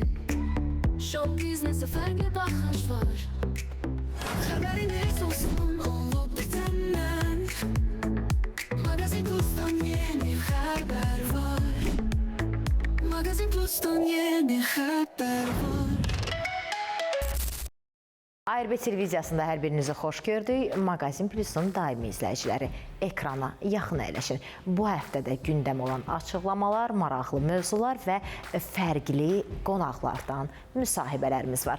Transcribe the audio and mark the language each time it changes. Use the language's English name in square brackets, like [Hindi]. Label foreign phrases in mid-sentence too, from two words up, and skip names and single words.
[English] Show business'e [Turkish] farklı bakış var. Haberiniz olsun olup bitenden. Magazin Plus'tan yeni haber var. Magazin Plus'tan yeni haber var. [Azerbaijani] ARB televiziyasında hər birinizi xoş gördük. Magazin Plusun daimi izləyiciləri ekrana yaxın əyləşin. Bu həftədə gündəm olan açıqlamalar, maraqlı mövzular və fərqli qonaqlardan müsahibələrimiz var.